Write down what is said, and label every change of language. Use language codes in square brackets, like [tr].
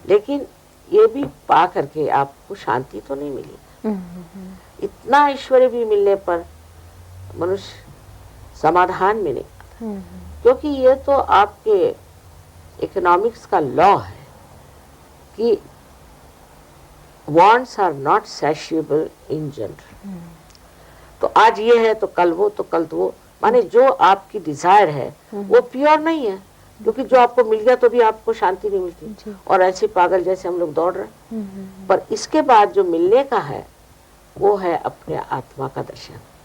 [hi] लेकिन ये भी पा करके आपको शांति तो नहीं मिली। इतना ऐश्वर्य भी मिलने पर मनुष्य समाधान में नहीं, क्योंकि ये तो आपके इकोनॉमिक्स का लॉ है कि [en] wants are not satiable in general. [hi] तो आज ये है तो कल वो, माने जो आपकी डिजायर है वो प्योर नहीं है, क्योंकि जो आपको मिल गया तो भी आपको शांति नहीं मिलती, और ऐसे पागल जैसे हम लोग दौड़ रहे हैं। पर इसके बाद जो मिलने का है वो है अपने आत्मा का दर्शन।